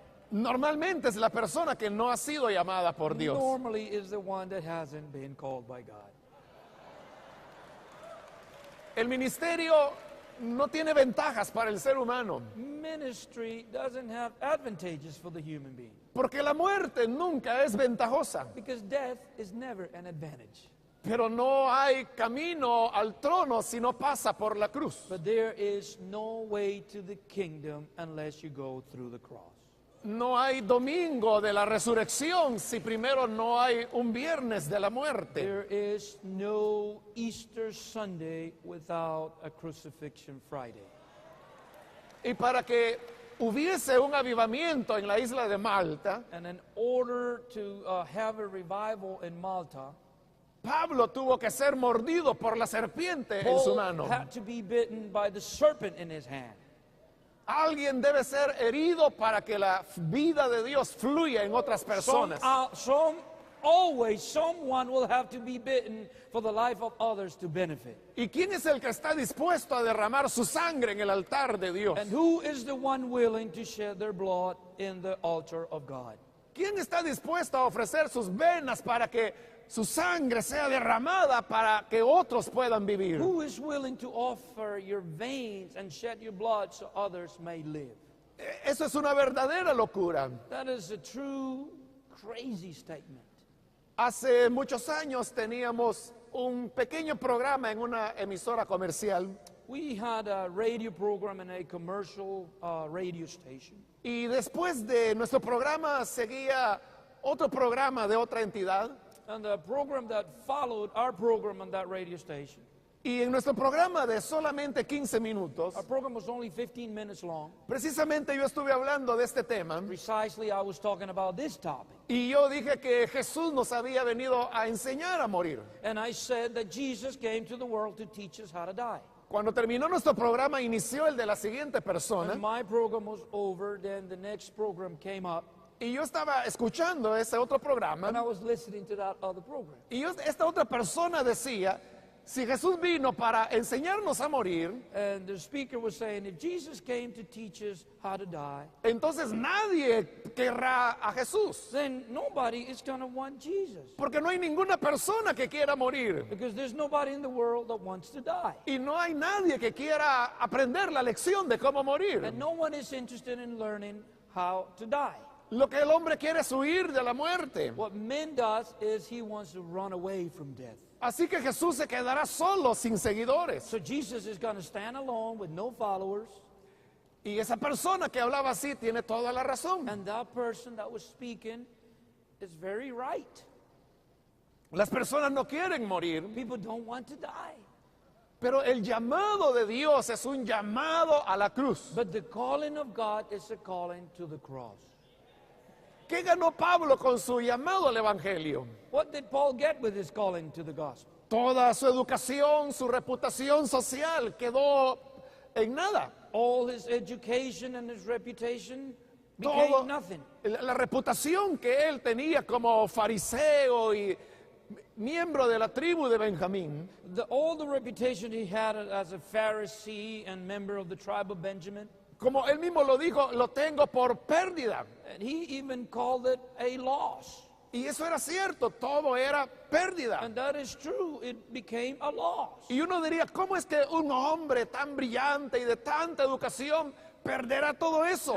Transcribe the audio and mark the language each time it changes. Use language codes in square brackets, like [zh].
[es] normalmente es la persona que no ha sido llamada por Dios. [en] Normally is the one that hasn't been called by God. [es] El ministerio no tiene ventajas para el ser humano, [en] Ministry doesn't have advantages for the human being [es] porque la muerte nunca es ventajosa, [en] because death is never an advantage. [es] pero no hay camino al trono si no pasa por la cruz. [en] But there is no way to the kingdom unless you go through the cross. [es] No hay domingo de la resurrección si primero no hay un viernes de la muerte. [en] There is no Easter Sunday without a crucifixion Friday. [es] Y para que hubiese un avivamiento en la isla de Malta, [en] And in order to have a revival in Malta, [es] Pablo tuvo que ser mordido por la serpiente en su [en] Paul [es] mano. [en] had to be bitten by the serpent in his hand. [es] Alguien debe ser herido para que la vida de Dios fluya en otras personas. [en] Always someone will have to be bitten for the life of others to benefit. [es] ¿Y quién es el que está dispuesto a derramar su sangre en el altar de Dios? [en] And who is the one willing to shed their blood in the altar of God? [es] ¿Quién está dispuesto a ofrecer sus venas para que su sangre sea derramada para que otros puedan vivir? [en] Who is willing to offer your veins and shed your blood so others may live? [es] Eso es una verdadera locura. [en] That is a true, crazy statement. [es] Hace muchos años teníamos un pequeño programa en una emisora comercial [en] We had a radio program in a commercial radio station. [es] y después de nuestro programa seguía otro programa de otra entidad [en] And the program that followed our program on that radio station, [es] y en nuestro programa de solamente 15 minutos, [en] our program was only 15 minutes long. [es] precisamente yo estuve hablando de este tema [en] Precisely, I was talking about this topic. [es] Y yo dije que Jesús nos había venido a enseñar a morir. [en] And I said that Jesus came to the world to teach us how to die. [es] Cuando terminó nuestro programa, inició el de la siguiente persona. [en] When my program was over, then the next program came up, [es] Y yo estaba escuchando ese otro programa. [en] and I was listening to that other program. [es] Y esta otra persona decía, si Jesús vino para enseñarnos a morir, [en] And the speaker was saying, if Jesus came to teach us how to die, [es] entonces nadie querrá a Jesús. [en] then nobody is going to want Jesus. [es] Porque no hay ninguna persona que quiera morir. [en] Because there's nobody in the world that wants to die. [es] Y no hay nadie que quiera aprender la lección de cómo morir. [en] And no one is interested in learning how to die. [es] Lo que el hombre quiere es huir de la muerte. [en] What man does is he wants to run away from death. [es] Así que Jesús se quedará solo, sin seguidores. [en] So Jesus is going to stand alone with no followers. [es] Y esa persona que hablaba así tiene toda la razón. [en] And that person that was speaking is very right. [es] Las personas no quieren morir, [en] People don't want to die. [es] pero el llamado de Dios es un llamado a la cruz. [en] But the calling of God is a calling to the cross. [es] ¿Qué ganó Pablo con su llamado al Evangelio? [en] What did Paul get with his calling to the gospel? [es] Toda su educación, su reputación social quedó en nada. [en] All his education and his reputation [es] Todo, [en] became nothing. [es] la reputación que él tenía como fariseo y miembro de la tribu de Benjamín, [en] All the reputation he had as a Pharisee and member of the tribe of Benjamin, [es] como él mismo lo dijo, lo tengo por pérdida. [en] and he even called it a loss. [es] Y eso era cierto, todo era pérdida. [en] And that is true. It became a loss. [es] Y uno diría, ¿cómo es que un hombre tan brillante y de tanta educación perderá todo eso?